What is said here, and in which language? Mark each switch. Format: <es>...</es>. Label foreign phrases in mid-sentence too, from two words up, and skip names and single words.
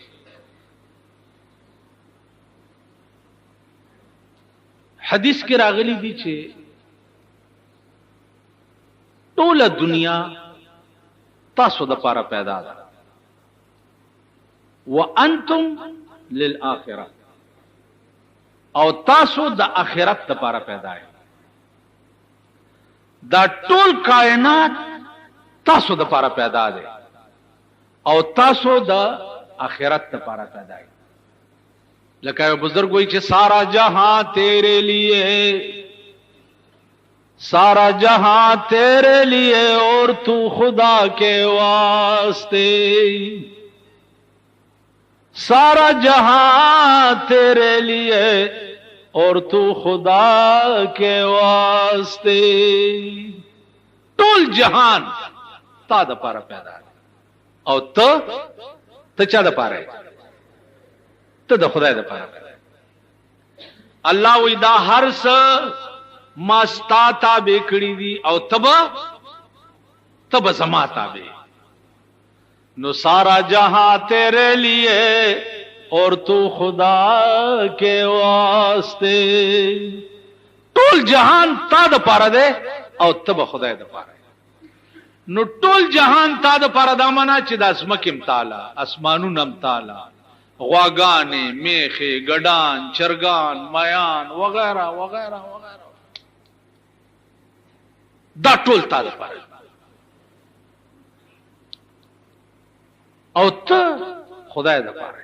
<ps>حدیث کې راغلی دی چې ټول دنیا تاسو د پاره پیدا ده</ps> <ar>وانتم للآخرة</ar> <ps>او تاسو د آخرت لپاره پیدا یې. دا ټول کائنات تاسو د لپاره پیدا ده او تاسو د آخرت لپاره پیدا یې. لکه یو بزرگ وایي چې</ps> <ur>سارا جہاں تیرے لیے، سارا جہاں تیرے لیے اور تو خدا کے واسطے، سارا جہاں تیرے لیے اور تو خدا کے واسطے.</ur> <ps>ټول جهان تا د پاره پیدا او ته چا د پاره ته د خدای د پاره پیدا. الله وی دا هر څه ما ستا تابع کړی دي او تب زما تابع.</ps> <ur>نو سارا جہاں تیرے لیے اور تو خدا کے واسطے.</ur> <ps>ټول جهان تا د پاره ده او تب خدای د پاره. نو ټول جهان تا د پاره دا معنا چې د اسمکم تعالی اسمانونو تعالی غواګانې میخه ګډان چرګان میان وغیرہ وغیرہ وغیرہ دا ټول تا د پاره او ته خدای د پاره.</ps>